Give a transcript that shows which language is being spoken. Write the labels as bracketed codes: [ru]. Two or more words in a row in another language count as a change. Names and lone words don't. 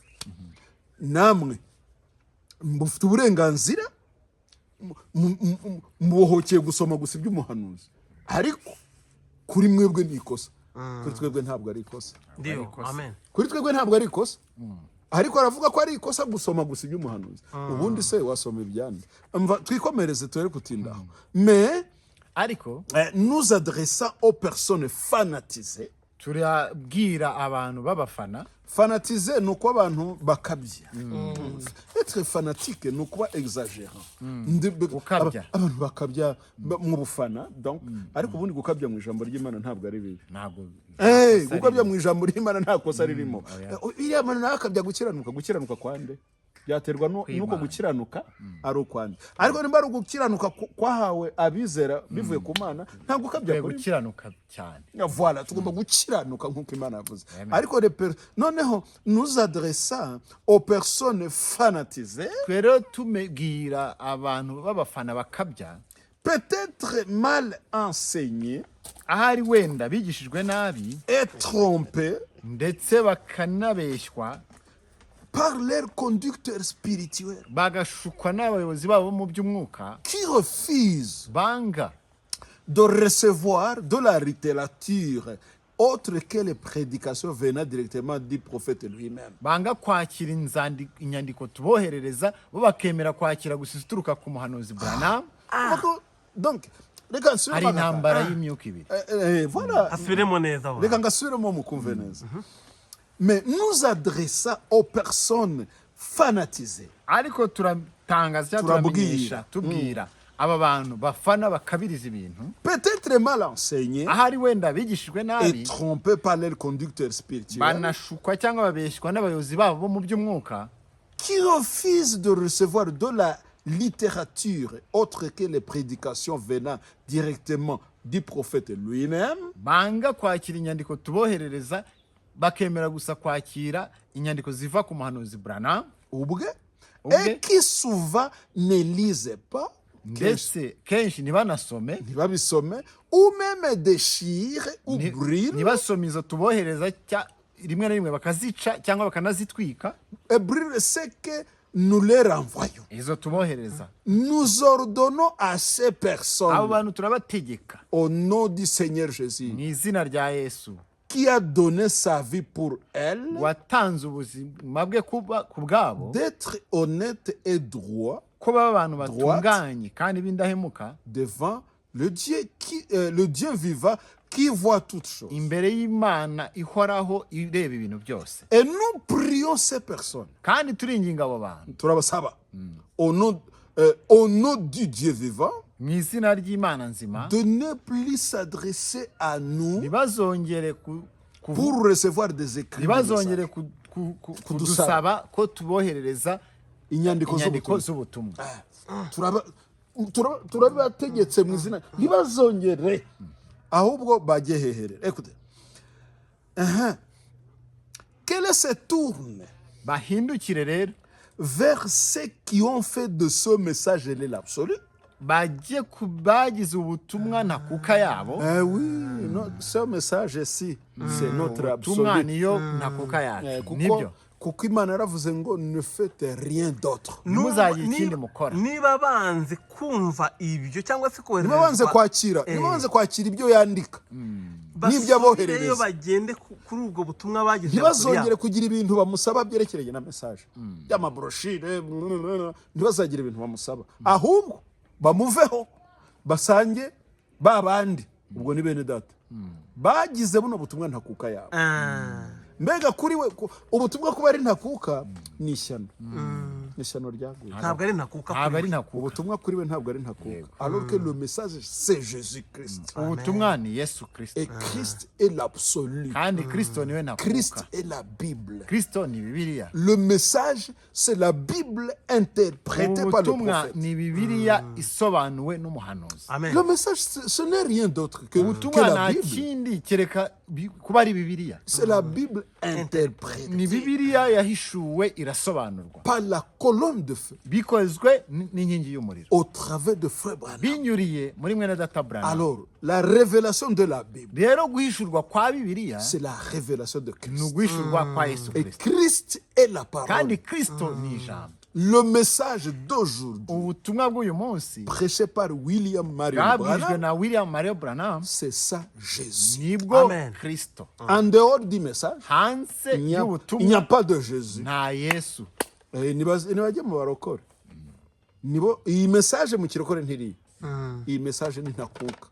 [rw] Namwe mufite uburenganzira, mubohokeye gusoma gusa iby'umuhanuzi, ariko kuri mwebwe ni ikosa. Kuri twebwe ntabwo ari ikosa. Ndio, amen. Kuri twebwe ntabwo ari ikosa, ariko aravuga ko ari ikosa gusoma gusa iby'umuhanuzi. Ubundi se wasoma ibyandi? Twikomereze tuere kutindaho. Mais ariko [fr] nous adressant aux personnes fanatisées. [rw] turabwira abantu b'abafana Fanatisé ni uko abantu bakabya. [fr] Être fanatique [rw] ni ukuba [fr] exagérant. [rw] Gukabya. Abantu bakabya mu bufana, donc ariko ubundi gukabya mu ijambo ry'Imana ntabwo ari bibi. ntabwo Gukabya mu ijambo ry'Imana nta kosa ririmo. Iriya mana nawe akabya gukiranuka kwande byaterwa nuko gukiranuka ari ukwande, ariko nimba ari ugukiranuka kwahawe abizera bivuye ku Mana, nta gukabya kuri gukiranuka cyane. Voilà, tugomba gukiranuka nk'uko Imana yavuze. Ariko noneho [fr] nous adressant aux personnes fanatisées, [rw] rero tumebwira abantu b'abafana bakabya, [fr] peut-être mal enseignées [rw] ahari wenda bigishijwe nabi [fr] et trompées [rw] ndetse bakanabeshywa [fr] par leur conducteur spirituel, [rw] bagashukwa n'abayobozi babo mu by'umwuka, [fr] qui refusent [rw] banga [fr] de recevoir de la littérature autre que les prédications venant directement du prophète lui-même. [rw] banga kwakira inyandiko tuboherereza, bo bakemera kwakira gusa ituruka ku muhanuzi Branham. Donc, reka nsubiremo hari intambara y'imyuka ibiri. Voilà. Asubiremo neza wa. Reka ngasubiremo mukumve neza. [fr] Mais nous adressons aux personnes fanatisées. [rw] Ariko turatangaza cyangwa Turabwira. tubwira aba bantu bafana bakabiriza ibintu, [fr] Peut-être mal enseignés [rw] ahari wenda bigishijwe et nabi, [fr] trompés par leur conducteur spirituel, [rw] banashukwa cyangwa babeshywa n'abayobozi babo bo mu by'umwuka, [fr] qui refusent de recevoir de la littérature autre que les prédications venant directement du prophète lui-même, [rw] banga kwakira inyandiko tuboherereza, bakemera gusa kwakira inyandiko ziva ku muhanuzi Branham, [fr] et qui souvent ne lisent pas, [rw] ndetse kenshi ntibanasome, ntibabisome, [fr] ou même déchirent ou brûlent. [rw] ntibasome izo tubohereza, rimwe na rimwe bakazica cyangwa bakanazitwika [fr] Et brûlent ce que nous leur envoyons. [rw] izo tubohereza. [fr] Nous ordonnons à ces [rw] Abo personnes, bantu turabategeka [fr] au nom du Seigneur Jésus, [rw] mu izina rya Yesu, [fr] qui a donné sa vie pour elle, [rw] watanze ubuzima bwe ku bwabo, [fr] d'être honnête et droit [rw] ko baba abantu batunganye kandi b'indahemuka [fr] devant le Dieu vivant qui voit toutes choses. [rw] imbere y'Imana ihoraho ireba ibintu byose. [fr] Et nous prions ces personnes. [rw] Kandi turinginga abo bantu [fr] Turabasaba au nom du Dieu vivant [rw] mu izina ry'Imana nzima [fr] de ne plus s'adresser à nous [rw] ntibazongere [fr] pour recevoir des écrits. [rw] ntibazongere kudusaba ko tuboherereza inyandiko z'ubutumwa. turabategetse mu izina ntibazongere ahubwo bajye hehere. [fr] Écoutez, qu'elle se tourne [rw] bahindukire rero [fr] vers ceux qui ont fait de ce message l'absolu. [rw] bajye ku bagize ubutumwa ntakuka yabo. [fr] Oui, ce message ici c'est notre [rw] ubutumwa absolu. niyo ntakuka yacu. Nibyo kuko Imana yaravuze ngo [fr] ne faites rien d'autre. [rw] ntimuzagire ikindi mukora. niba banze kumva ibyo cyangwa se niba banze kwakira ibyo yandika n'ibyo aboherereza, bagende kuri ubwo butumwa bagize, ntibazongere kugira ibintu bamusaba byerekeranye na message y'amabroshire, ntibazagire ibintu bamusaba, ahubwo bamuveho basange ba bandi, ubwo ni bene data bagize buno butumwa ntakuka yabo. Mbega kuri we ubutumwa kuba ari ntakuka ni ishyano, ni ishyano ryaguye. ntabwo ari ntakuka, ubutumwa kuri we ntabwo ari ntakuka, [fr] alors que le message c'est Jésus Christ. [rw] ubutumwa ni Yesu Kristo, [fr] Et Christ est l'absolu. [rw] kandi Kristo niwe ntakuka. [fr] Christ est la Bible. [rw] Kristo ni Bibiliya. [fr] Le message c'est la Bible interprétée par le [rw] ubutumwa prophète. ni Bibiliya isobanuwe n'umuhanuzi. amen. [fr] Le message ce n'est rien d'autre que [rw] ubutumwa la nta Bible. kindi kereka kuba ari Bibiliya. [fr] C'est la Bible interprétée [rw] ni Bibiliya yahishuwe irasobanurwa [fr] par la colonne de feu [rw] bikozwe n'inkingi y'umuriro [fr] au travers de Frère Branham. [rw] binyuriye muri mwene data Branham. [fr] Alors, la révélation de la Bible, [rw] rero guhishurwa kwa Bibiliya [fr] c'est la révélation de [rw] ni Christ. uguhishurwa kwa Yesu Et Kristo, [fr] Christ est la parole. [rw] kandi Kristo ni ijambo. [fr] Le message d'aujourd'hui, [rw] ubutumwa bw'uyu munsi [fr] prêché par William Marion [rw] bwabwijwe Branham, na William Marion Branham, [fr] c'est ça Jésus. [rw] nibwo Amen. Kristo. [fr] En dehors du message, [rw] hanze [fr] il n'y a [rw] y'ubutumwa [fr] pas de Jésus. [rw] nta Yesu. Ntibajye mu barokore, nibo iyi message mu kirokore ntiri, iyi message ni ntakuka.